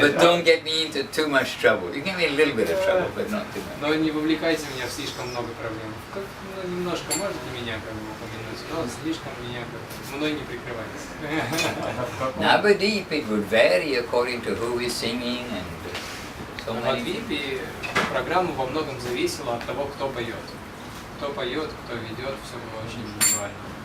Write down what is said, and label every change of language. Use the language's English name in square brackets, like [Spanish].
[English] But don't get me into too much trouble. You give me a little bit of trouble, but not too much. [Russian] но не вовлекайте меня в слишком много проблем. Как, ну, немножко можете меня как бы упомянуть, но слишком меня как бы мной не прикрывайтесь. [English] Navadip, it would vary according to who is singing and so [Russian] В [English] many things. [Russian] Адвипе программа во многом зависела от того, кто поет. Кто поет, кто ведет, все было очень индивидуально.